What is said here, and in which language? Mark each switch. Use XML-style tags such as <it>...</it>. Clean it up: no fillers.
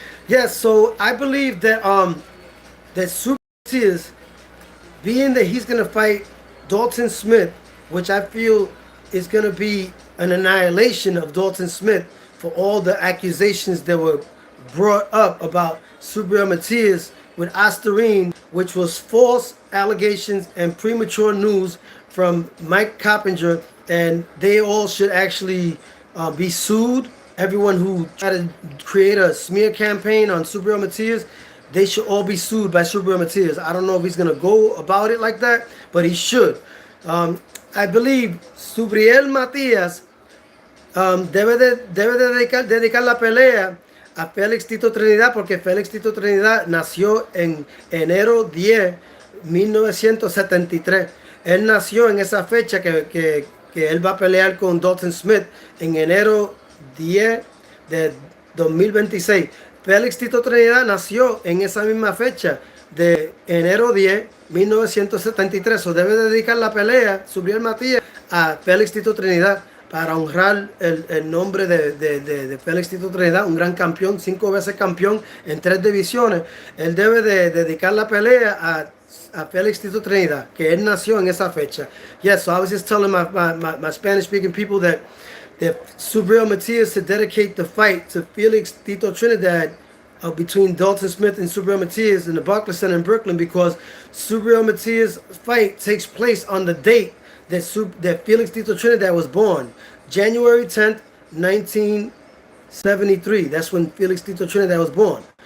<en>Yes, so I believe that that Subriel Matias, being that he's going to fight Dalton Smith, which I feel is going to be an annihilation of Dalton Smith for all the accusations that were brought up about Subriel Matias with Astarine, which was false allegations and premature news from Mike Coppinger, and they all should actually be sued. Everyone who tried to create a smear campaign on Subriel Matias, they should all be sued by Subriel Matias. I don't know if he's going to go about it like that, but he should. I believe</en> <es>Subriel Matias debe dedicar la pelea a Felix Tito Trinidad, porque Felix Tito Trinidad nació en enero 10, 1973. Él nació en esa fecha que él va a pelear con Dalton Smith en enero 10 de 2026. Felix Tito Trinidad nació en esa misma fecha de enero 10, 1973. So debe dedicar la pelea, Subriel Matias, a Felix Tito Trinidad, para honrar el nombre de Felix Tito Trinidad, un gran campeón, 5 veces campeón en 3 divisiones. Él debe de dedicar la pelea a Felix Tito Trinidad, que él nació en esa fecha.</es> <en>Yes, so I was just telling my Spanish-speaking people that Subriel Matias to dedicate the fight to Felix Tito Trinidad between Dalton Smith and Subriel Matias in the Barclays Center in Brooklyn, because Subriel Matias' fight takes place on the date that Felix Tito Trinidad was born, January 10th, 1973. That's when Felix Tito Trinidad was born.</en>